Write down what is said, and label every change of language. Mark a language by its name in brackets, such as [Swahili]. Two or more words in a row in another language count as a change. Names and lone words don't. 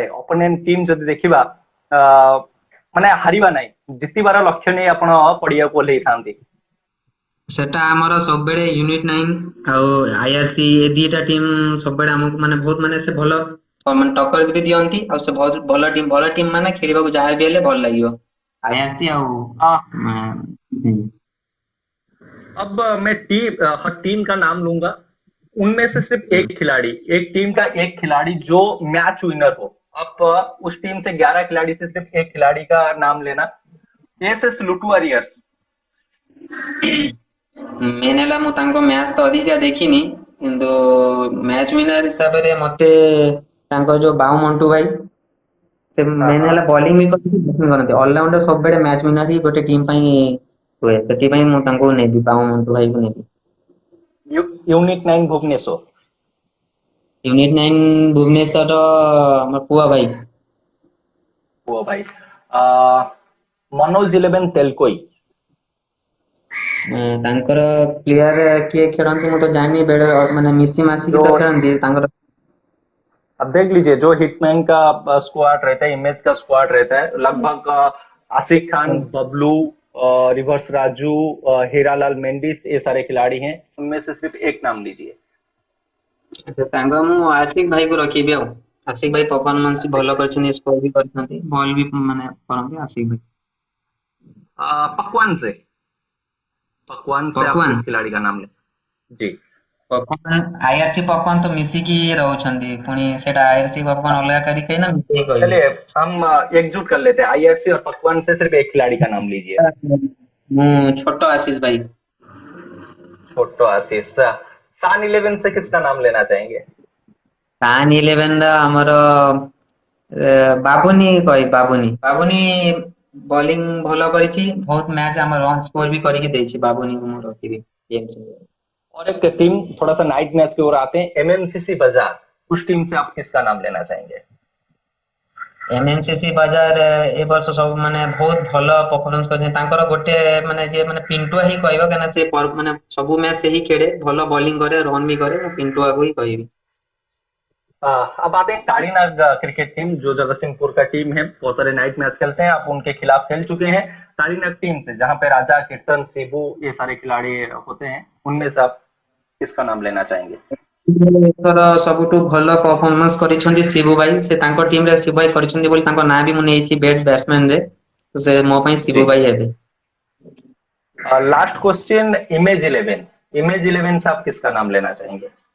[Odia] ଅପୋନେଣ୍ଟ ଟିମ୍ ଯଦି ଦେଖିବା ମାନେ ହାରିବା ନାହିଁ, ଜିତିବାର ଲକ୍ଷ୍ୟ ନେଇ ଆପଣ ପଡିଆକୁ ଓହ୍ଲେଇଥାନ୍ତି। ସେଟା ଆମର ସବୁବେଳେ ୟୁନିଟ 9 ଆଉ ଆଇଆରସି ଏ ଦିଟା ଟିମ୍ ସବୁବେଳେ ଆମକୁ ମାନେ ବହୁତ ମାନେ ସେ ଭଲ ମାନେ ଟକ୍କର ବି ଦିଅନ୍ତି। ଆଉ ସେ ବହୁତ ଭଲ ଟିମ୍ ମାନେ ଖେଳିବାକୁ ଯାହା ବି ହେଲେ ଭଲ ଲାଗିବ ଆଇଆରସି ଆଉ [Hindi] अब मैं हर टीम का नाम लूंगा, उनमें से सिर्फ एक खिलाड़ी, एक टीम का एक खिलाड़ी जो [English] match winner [Hindi] हो। अब उस टीम से 11 खिलाड़ी से सिर्फ एक खिलाड़ी का नाम लेना। एसएस लुटू वॉरियर्स। [Odia] ମେନ୍ ହେଲା ମୁଁ ତାଙ୍କ ମ୍ୟାଚ୍ ତ ଅଧିକା ଦେଖିନି, କିନ୍ତୁ [English] match winner [Odia] ହିସାବରେ ମତେ ତାଙ୍କ ଯୋଉ ବାଉ ମଣ୍ଟୁ ଭାଇ, ସେ [Hindi] हाँ [Odia] ମେନ୍ [Hindi] हाँ, [Odia] ହେଲା ବୋଲିଂ ବି କରନ୍ତି ବ୍ୟାଟିଂ କରନ୍ତି, ଅଲରାଉଣ୍ଡର ସବୁବେଳେ [English] match winner [Odia] ହିଁ ଗୋଟେ ଟିମ୍ ପାଇଁ ହୁଏ, ସେଥିପାଇଁ ମୁଁ ତାଙ୍କୁ ନେବି, ବାଉ ମଣ୍ଟୁ ଭାଇକୁ ନେବି। [Hindi] यूनिट 9 भुवनेश्वर। [Odia] यूनिट 9 ଭୁବନେଶ୍ୱର ଆମର ପୁଅ ଭାଇ। [Hindi] वो भाई मनोज 11 तेलकोई। [Odia] ତାଙ୍କର ପ୍ଲେୟାର କିଏ ଖେଳନ୍ତି ମୁଁ ତ ଜାଣିନି, ବେଳେ ମାନେ ମିଶି ମାସିକି [Hindi] जो [Odia] ତ ଖେଳନ୍ତି ତାଙ୍କର। [Hindi] अब देख लीजिए, जो हिटमैन का स्क्वाड रहता है, इमेज का स्क्वाड रहता है, लगभग आसिफ खान, बबलू, रिवर्स राजू, हीरालाल मेंडिस, ये सारे खिलाड़ी हैं। उनमें से सिर्फ एक नाम लीजिए। [Odia] ତାଙ୍କ ମୁଁ ଆଶିକ ଭାଇକୁ ରଖିବି। ଆଉ ଆଶିକ ଭାଇ ପରଫରମାନ୍ସ [Hindi] आसिफ [Odia] ଭଲ [Hindi] भाई। [Odia] କରିଛନ୍ତି, ସ୍କୋର ବି କରିଛନ୍ତି, ବଲ୍ ବି ମାନେ କରନ୍ତି ଆଶିକ ଭାଇ। [Hindi] पकवान से, पकवान से आप किस [Odia] ପକୱାନ [Hindi] खिलाड़ी का नाम लें? जी। [Odia] ପକୱାନ ଆଇଆରସି ପକୱାନ ତ ମିଶିକି ରହୁଛନ୍ତି, ପୁଣି ସେଟା ଆଇଆରସି ପକୱାନ अलगा କରି କହିନା ମିଶେଇ କହିବି। [Hindi] चलिए, हम एकजुट कर लेते हैं, आईआरसी और पकवान से सिर्फ एक खिलाड़ी का नाम लीजिए। [Odia] ମୁଁ ଛୋଟ ଆଶିଷ ଭାଇ। [Hindi] छोटो आशीष। सान 11 से किसका नाम लेना चाहेंगे? [Odia] ସାନ୍ 11 ର ଆମର ବାବୁନି କହିବି, ବାବୁନି ବାବୁନି ବୋଲିଂ ଭଲ କରିଛି, ବହୁତ ମ୍ୟାଚ୍ ଆମର [English] run score [Odia] ବି କରିକି ଦେଇଛି, ବାବୁନିକୁ ମୁଁ ରଖିବି। [Hindi] और एक टीम, थोड़ा सा [English] night match [Hindi] की ओर आते हैं, एमएमसीसी बाजार। उस टीम से आप किसका नाम लेना चाहेंगे? [Odia] ଏମଏମସିସି ବଜାର ଏ ବର୍ଷ ସବୁ ମାନେ ବହୁତ ଭଲ ପରଫରମାନ୍ସ କରିଛନ୍ତି, ତାଙ୍କର ଗୋଟେ ମାନେ ଯିଏ ମାନେ ପିଣ୍ଟୁଆ ହିଁ କହିବ, କାହିଁକିନା ସେ ମାନେ ସବୁ ମ୍ୟାଚ୍ ସେ ହିଁ ଖେଳେ, ଭଲ ବୋଲିଂ କରେ, ରନ୍ ବି କରେ, ମୁଁ ପିଣ୍ଟୁଆକୁ ହିଁ कहବି। [Hindi] अब आते हैं कालीनाग क्रिकेट टीम, जो जगतसिंहपुर का टीम है। बहुत सारे [English] night match [Hindi] खेलते हैं, आप उनके खिलाफ खेल चुके हैं। कालीनाग टीम से, जहां पे राजा, कीर्तन, शिबू, ये सारे खिलाड़ी होते हैं, उनमें से आप किसका नाम लेना चाहेंगे? [Odia] ଏଥର ସବୁଠୁ ଭଲ ପରଫରମାନ୍ସ କରିଛନ୍ତି ଶିବୁ ଭାଇ, ସେ ତାଙ୍କ ଟିମରେ ଶିବୁ ଭାଇ କରିଛନ୍ତି ବୋଲି ତାଙ୍କ ନାଁ ବି ମୁଁ ନେଇଛି [English] best batsman [Odia] ରେ, ତ ସେ ମୋ ପାଇଁ [Hindi] जी। [Odia] ଶିବୁ ଭାଇ ହେବେ। [English] last question, [Hindi] इमेज 11। इमेज 11 से आप किसका नाम लेना चाहेंगे?